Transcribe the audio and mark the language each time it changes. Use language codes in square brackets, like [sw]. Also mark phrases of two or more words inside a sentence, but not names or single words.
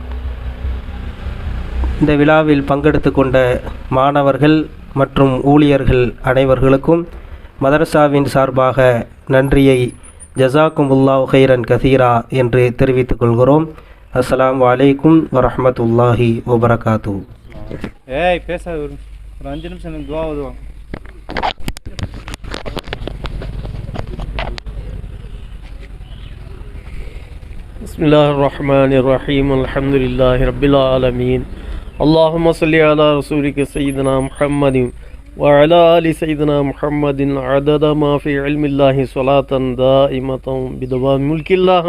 [ta] இந்த விழாவில் பங்கெடுத்து கொண்ட மாணவர்கள் மற்றும் ஊழியர்கள் அனைவர்களுக்கும் மதரசாவின் சார்பாக நன்றியை [ar] جزاكم الله خيرا كثيرا [ta] என்று தெரிவித்துக் கொள்கிறோம். [ar] السلام عليكم ورحمة الله وبركاته. [ta] பேசாத ஒரு 5 நிமிஷம் எனக்கு துவா ஓதுவாங்க. [ar] بسم الله الرحمن الرحيم الحمد لله رب العالمين اللهم صل على رسولك سيدنا محمد وعلى آل سيدنا محمد عدد ما في علم الله صلاة دائمة بدوام ملك الله.